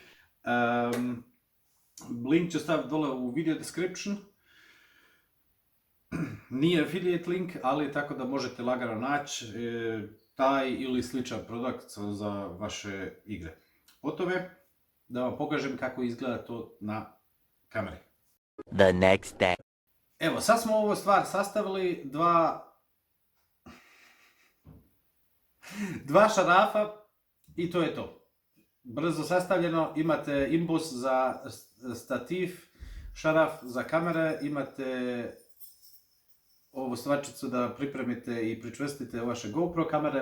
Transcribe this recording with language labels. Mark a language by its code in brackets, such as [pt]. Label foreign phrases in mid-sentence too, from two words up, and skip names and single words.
[sr] Link ću staviti dole u [en] video description. [sr] Nije [en] affiliate link, [sr] ali tako da možete lagano naći taj ili sličan produkt za vaše igre. O tome da vam pokažem kako izgleda to na kameri. [en] The next day. [sr] Evo, sad smo ovu stvar sastavili, dva šarafa i to je to. Brzo sastavljeno, imate imbus za stativ, šaraf za kamere, imate ovu stvarčicu da pripremite i pričvrstite vaše GoPro kamere.